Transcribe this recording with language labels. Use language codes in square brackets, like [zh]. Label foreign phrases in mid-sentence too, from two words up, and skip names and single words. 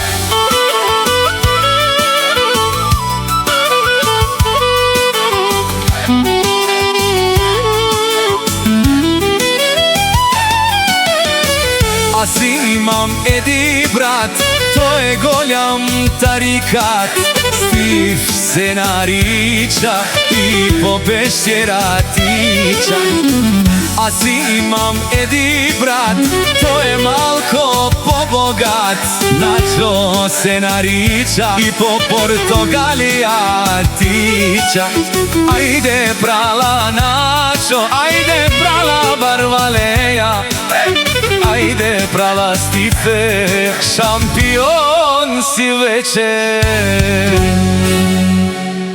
[bg] Аз имам един брат, той е голям тарикат, Стив се нарича и по пещера тича. Аз имам един брат, той е малко по-богат, Начо се нарича и по Португалија тича. [rom] Ајде прала Начо, ајде прала Барвалеја, ајде прала Стифе, [bg] шампион си вече.